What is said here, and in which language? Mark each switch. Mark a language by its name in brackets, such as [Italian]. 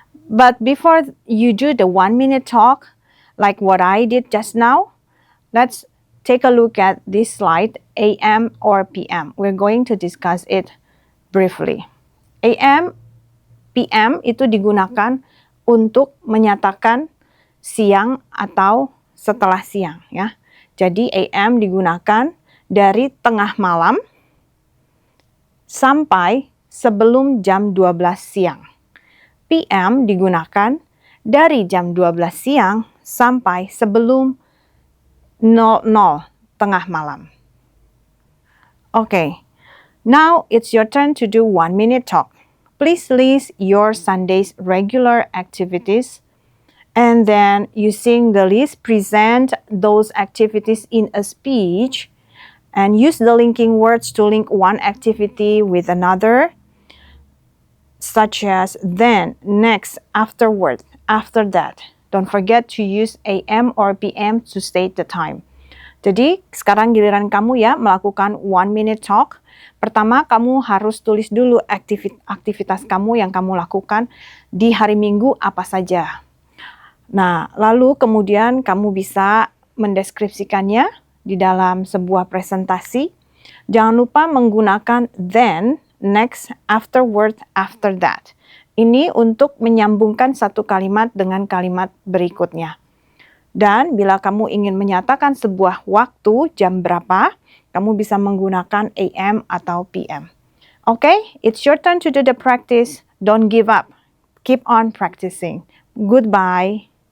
[English] But before you do the 1-minute talk, like what I did just now, let's take a look at this slide, AM or PM. We're going to discuss it briefly. [Indonesian] AM, PM itu digunakan untuk menyatakan siang atau setelah siang ya. Jadi AM digunakan dari tengah malam sampai sebelum jam 12 siang. PM digunakan dari jam 12 siang sampai sebelum 00 tengah malam. [English] Okay, now it's your turn to do 1-minute talk. Please list your Sunday's regular activities, and then using the list, present those activities in a speech, and use the linking words to link one activity with another, such as then, next, afterward, after that. Don't forget to use AM or PM to state the time. [Indonesian] Jadi sekarang giliran kamu ya melakukan 1-minute talk. Pertama kamu harus tulis dulu aktivitas kamu yang kamu lakukan di hari Minggu apa saja. Nah, lalu kemudian kamu bisa mendeskripsikannya di dalam sebuah presentasi. Jangan lupa menggunakan then, next, afterward, after that. Ini untuk menyambungkan satu kalimat dengan kalimat berikutnya. Dan bila kamu ingin menyatakan sebuah waktu, jam berapa, kamu bisa menggunakan AM atau PM. [English] Okay, it's your turn to do the practice. Don't give up. Keep on practicing. Goodbye.